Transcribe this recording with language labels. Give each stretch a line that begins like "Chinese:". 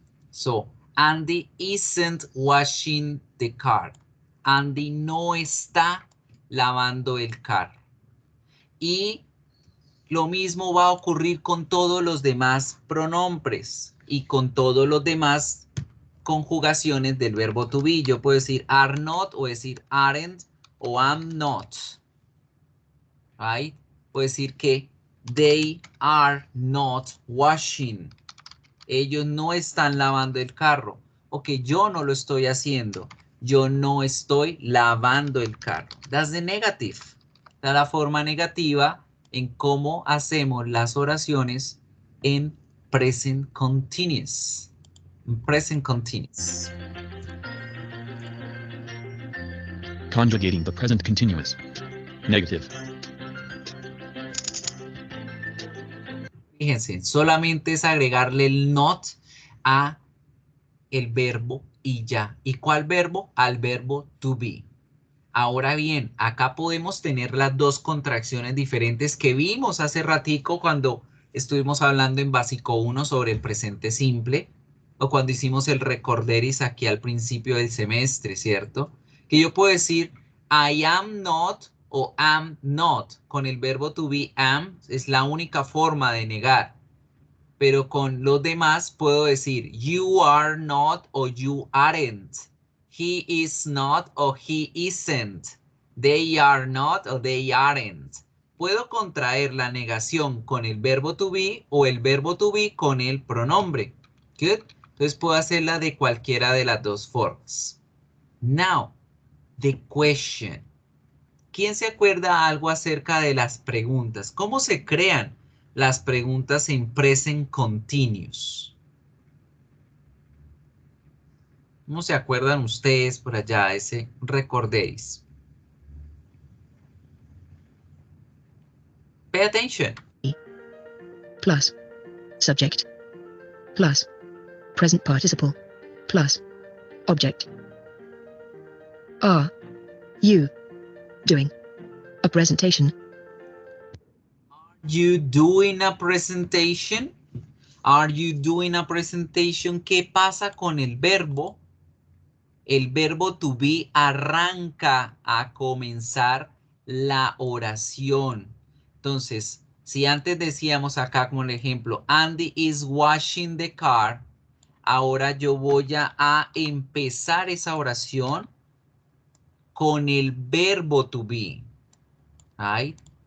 English: So, Andy isn't washing the car.
Spanish: Andy no está lavando el carro. Y lo mismo va a ocurrir con todos los demás pronombres y con todos los demás conjugaciones del verbo to be. Yo puedo decir are not o decir aren't o am not.
English: Right?
Spanish: Puedo decir que
English: they are not washing.
Spanish: Ellos no están lavando el carro. O que yo no lo estoy haciendo. Yo no estoy lavando el carro.
English: That's the negative.
Spanish: Esta es la forma negativa en cómo hacemos las oraciones en present continuous.
English: Present continuous. Conjugating the present continuous. Negative.
Spanish: Fíjense, solamente es agregarle el not a el verbo y ya. ¿Y cuál verbo? Al verbo to be. Ahora bien, acá podemos tener las dos contracciones diferentes que vimos hace ratico cuando estuvimos hablando en básico 1 sobre el presente simple o cuando hicimos el recorderis aquí al principio del semestre, ¿cierto? Que yo puedo decir
English: I am not
Spanish: o am not. Con el verbo to be am es la única forma de negar. Pero con los demás puedo decir
English: you are not
Spanish: o
English: you aren't. He is not o he isn't. They are not o they aren't.
Spanish: Puedo contraer la negación con el verbo to be o el verbo to be con el pronombre.
English: Good.
Spanish: Entonces puedo hacerla de cualquiera de las dos formas.
English: Now, the question.
Spanish: ¿Quién se acuerda algo acerca de las preguntas? ¿Cómo se crean las preguntas en present continuous? ¿Cómo se acuerdan ustedes por allá ese recordéis?
English: Pay attention. Plus. Subject. Plus. Present participle. Plus. Object. Are you doing a presentation? You doing a presentation? Are you doing a presentation?
Spanish: ¿Qué pasa con el verbo? El verbo to be arranca a comenzar la oración. Entonces, si antes decíamos acá como el ejemplo,
English: Andy is washing the car,
Spanish: ahora yo voy a empezar esa oración con el verbo to be.
English: Right?